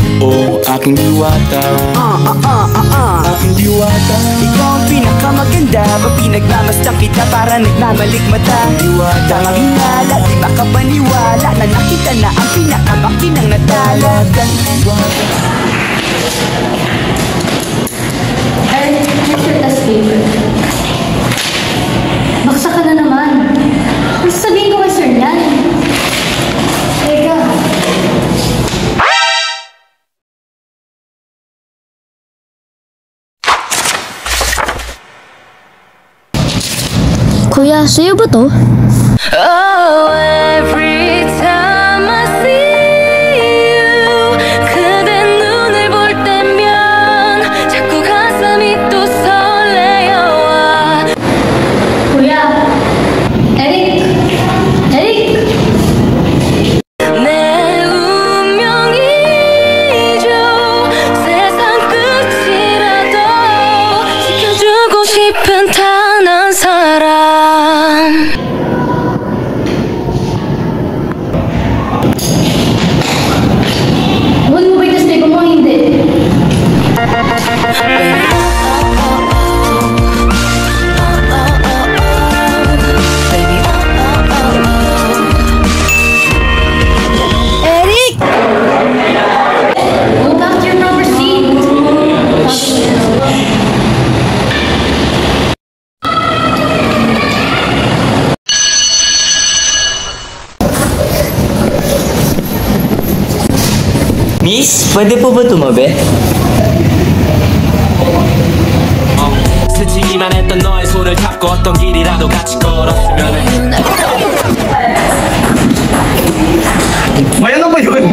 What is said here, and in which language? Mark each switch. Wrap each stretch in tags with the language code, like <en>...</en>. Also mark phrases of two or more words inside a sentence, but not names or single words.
<tl>O aking diwata, aking diwata. Ikaw ang pinakamaganda, pag pinagmamasdan kita para nagmamalikmata. Diwata, tamang hinala, di makapaniwala na nakita na ang pinakamakinang natala. Eric, here's your test paper. Baksa ka na naman. Ano sabihin ko kay Sir yan? Teka. Kuya, sa'yo ba to?</tl> <en>Oh, every time I see you,</en> <ko>그대 눈을 볼 때면 자꾸 가슴이 또 설레어와.</ko> <tl>Kuya! Eric! Eric!</tl> <ko>내 운명이죠. 세상 끝이라도 지켜주고 싶은 단 한 사람.</ko> <tl>Huwag mo ba yung test paper mo? Hindi. Eric!</tl> <en>Go back to your proper seat.</en> <tl>Miss, pwede po ba tumabi?</tl> <ko>스치기만 했던 너의 손을 잡고 어떤 길이라도 같이 걸었으면 해.</ko> <tl>May ano ba yun?</tl>